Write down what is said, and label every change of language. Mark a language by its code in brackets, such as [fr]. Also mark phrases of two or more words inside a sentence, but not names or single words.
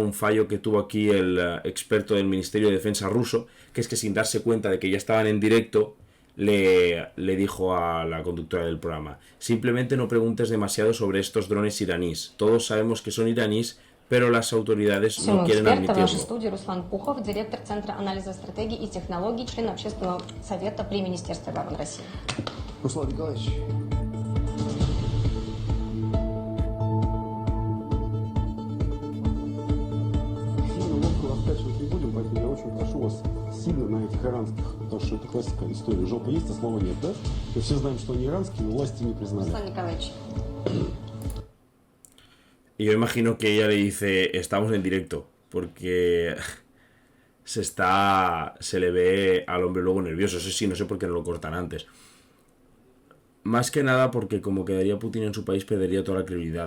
[es] Un fallo que tuvo aquí el experto del Ministerio de Defensa ruso, que es que sin darse cuenta de que ya estaban en directo, le dijo a la conductora del programa: simplemente no preguntes demasiado sobre estos drones iraníes. Todos sabemos que son iraníes, pero las autoridades no quieren admitirlo. [ru] В нашей студии Руслан Пухов, директор Центра анализа стратегий и технологий, член Общественного совета при Министерстве обороны России. Руслан Николаевич. Раскачивать не будем, поэтому я очень прошу вас сильно на этих иранских, потому что это классика истории. Жопа есть, а слова нет, да? Мы все знаем, что они иранские, но власти не признали. Руслан Николаевич. [es] Y yo imagino que ella le dice: estamos en directo, porque se le ve al hombre luego nervioso. Eso sí, no sé por qué no lo cortan antes. Más que nada porque como quedaría Putin en su país, perdería toda la credibilidad.